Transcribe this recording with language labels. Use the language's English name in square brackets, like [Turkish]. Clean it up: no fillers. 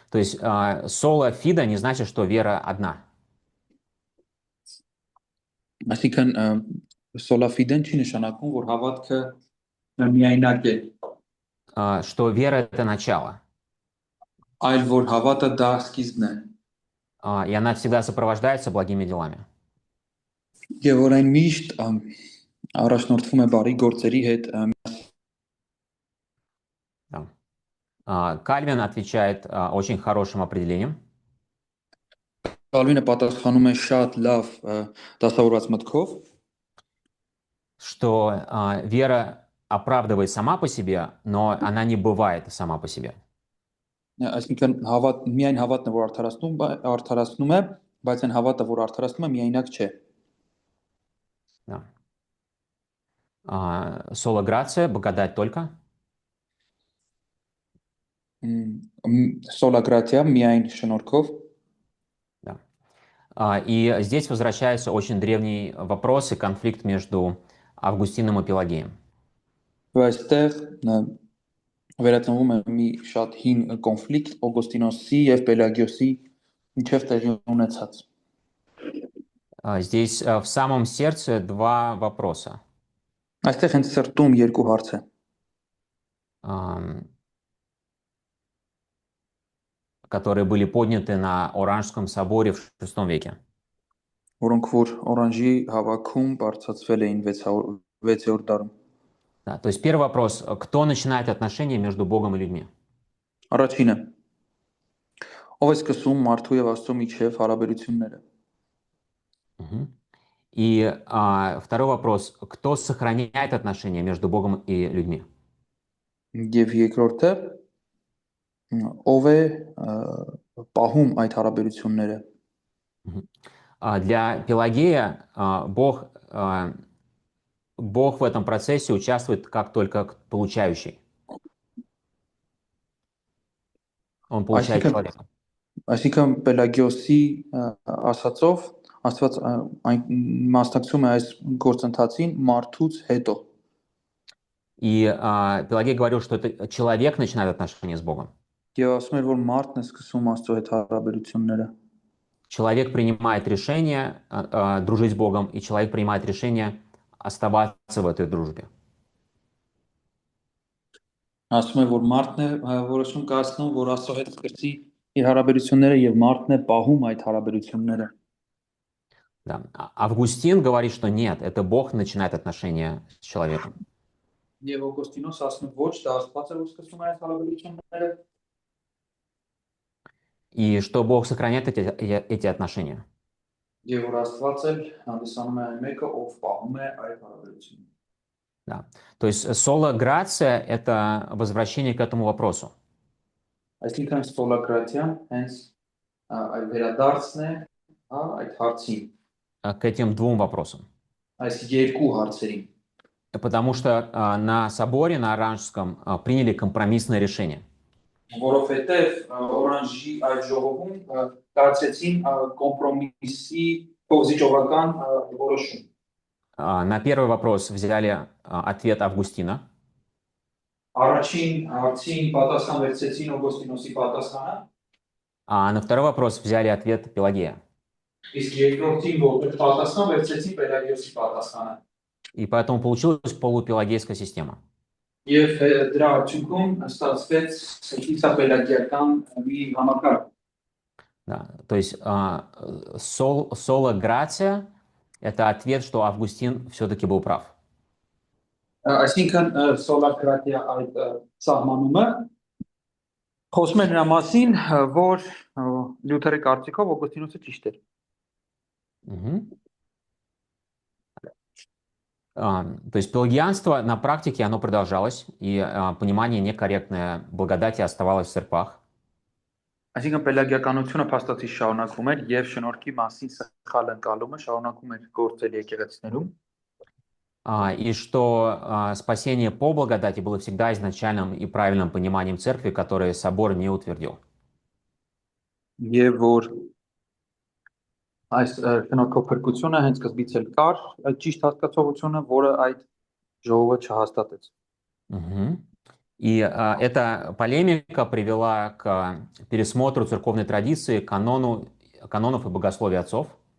[Russian] То есть соло фида не значит, что вера одна. [Armenian] Այսինքն սոլաֆիդեն չի нշանակում, որ հավատքը միայնակ է, [Russian] Что вера — это начало. [Armenian] այլ որ հավատը դա սկիզբն է։ [Russian] И она всегда сопровождается благими делами. [Armenian] Եվ որ այն միշտ առաջնորդվում է բարի գործերի հետ։ [Russian] Да. Кальвин отвечает очень хорошим определением. [Armenian] Կալվինը պատասխանում է շատ լավ դասավորված մտքով, [Russian] что вера оправдывает сама по себе, но она не бывает сама по себе. [Armenian] Այսինքն միայն հավատն է, որ արդարացնում է, բայց այն հավատը, որ արդարացնում է, միայնակ չէ։ [Russian] Да. Соло грация, благодать только. [Armenian] Sola gratia միայն շնորհքով։ [Russian] Да. И здесь возвращается очень древний вопрос и конфликт между Августином и Пелагеем. [Armenian] Այստեղ վերածնվում է մի շատ հին կոնֆլիկտ Օգոստինոսի եւ Պելագիոսի միջև տեղի ունեցած։ [Russian] Здесь в самом сердце два вопроса. [Armenian] Այստեղ հենց սրտում երկու հարց է, [Russian] которые были подняты на Оранжском соборе в VI веке. [Armenian] որոնք որ Օրանժի հավաքում բարձրացվել էին 6-րդ դարում։ [Russian] Да, то есть первый вопрос: кто начинает отношения между Богом и людьми? [Armenian] Առաջինը, ով է սկսում մարդու եւ Աստծո միջև հարաբերությունները։ [Russian] И второй вопрос: кто сохраняет отношения между Богом и людьми? [Armenian] Եվ երկրորդը, ով է պահում այդ հարաբերությունները։ [Russian] Для Пелагея Бог в этом процессе участвует как только получающий. Он получает [Armenian] Այսինքն [Russian] человека. [Armenian] այսինքն Պելագիոսի ասածով Աստված այն մասնակցում է այս գործընթացին մարդուց հետո։ [Russian] И Пелагей говорил, что это человек начинает отношения с Богом. [Armenian] Եվ ասում էր, որ մարդն է սկսում Աստծո հետ հարաբերությունները։ [Russian] Человек принимает решение дружить с Богом, и человек принимает решение оставаться в этой дружбе. [Armenian] Ասում է, որ մարդն է որոշում կայացնում, որ Աստծո հետ սկսի իր հարաբերությունները եւ մարդն է պահում այդ հարաբերությունները։ [Russian] Да. Августин говорит, что нет, это Бог начинает отношения с человеком. [Armenian] Եվ Օգոստինոս ասում է, ոչ, դա Աստված է որ սկսում է այդ հարաբերությունները։ [Russian] И что Бог сохраняет эти отношения. [Armenian] Եվ որ Աստված էլ հանդիսանում է այն մեկը, ով պահում է այդ հարաբերությունները։ [Russian] Да. То есть соло грация – это возвращение к этому вопросу. [Armenian] Այսինքն ստոլակրատիան հենց այդ վերադարձն է, այդ հարցին, [Russian] К этим двум вопросам. [Armenian] այս երկու հարցերին։ [Russian] Потому что на соборе, на Оранжском, приняли компромиссное решение. [Armenian] Որովհետև Օրանժի այդ ժողովում կայացեցին կոմպրոմիսի փոխզիջովական որոշում։ [Russian] На первый вопрос взяли ответ Августина. [Armenian] Առաջին հարցին պատասխան վերցեցին Օգոստինոսի պատասխանը, [Russian] А на второй вопрос взяли ответ Пелагея. [Armenian] իսկ երկրորդին որտեղ պատասխան վերցեցին Պելագիոսի պատասխանը։ [Russian] И поэтому получилась полупелагейская система. [Armenian] Եվ դրա արդյունքում ստացվեց իսապելագիական մի համակարգ։ [Russian] Да. То есть соло грация – это ответ, что Августин все-таки был прав. [Armenian] Այսինքն սոլակրատիա այդ սահմանումը խոսում է նրա մասին, որ Լյութերի կարծիքով Օգոստինոսը ճիշտ էր։ [Russian] То есть пелагианство на практике оно продолжалось, и понимание некорректное благодати оставалось в церквах. [Armenian] Այսինքն պելագիականությունը փաստացի շարունակվում էր եւ շնորհքի մասին սխալ ընկալումը շարունակում էր գործել եկեղեցիներում։ [Russian] И что спасение по благодати было всегда изначальным и правильным пониманием церкви, которое собор не утвердил. [Armenian] Եվ որ այս շնորհքով փրկությունը հենց սկզբից էլ կար, այդ ճիշտ հասկացողությունը, որը այդ ժողովը չհաստատեց։ [Russian] И эта полемика привела к пересмотру церковной традиции, канонов и богословия отцов.